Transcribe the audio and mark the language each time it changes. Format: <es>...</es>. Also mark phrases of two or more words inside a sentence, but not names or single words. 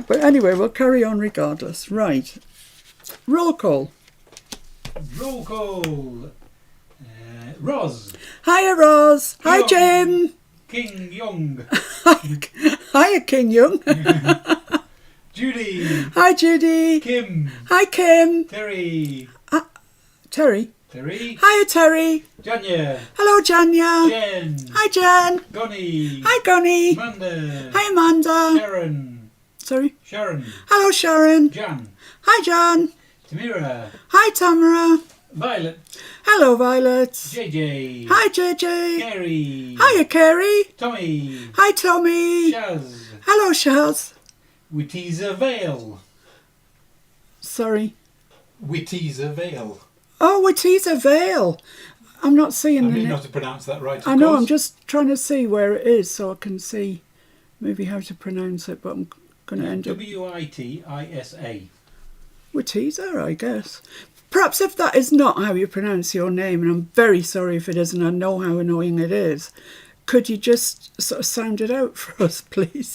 <en>But anyway, we'll carry on regardless. Right. Roll call. Roll call. Roz. Hiya, Roz. Hi, Jim. King Young. Hiya, King Young. Judy. Hi, Judy. Kim. Hi, Kim. Terry. Terry. Terry. Hiya, Terry. Janya. Hello, Janya. Jen. Hi, Jen. Gonnie. Hi, Gonnie. Amanda. Hi, Amanda. Sharon. Sorry. Sharon. Hello, Sharon. Jan. Hi, Jan. Tamira. Hi, Tamara. Violet. Hello, Violet. JJ. Hi, JJ. Carrie. Hiya, Carrie. Tommy. Hi, Tommy. Shaz. Hello, Shaz. Wittiza Vale. Sorry. Wittiza Vale. Oh, Wittiza Vale. I'm not seeing I the mean name. not to pronounce that right, I know, course. I'm just trying to see where it is so I can see maybe how to pronounce it, but I'm going to end up... Witisa. Wittiza, I guess. Perhaps if that is not how you pronounce your name, and I'm very sorry if it isn't, I know how annoying it is, could you just sort of sound it out for us, please?</en>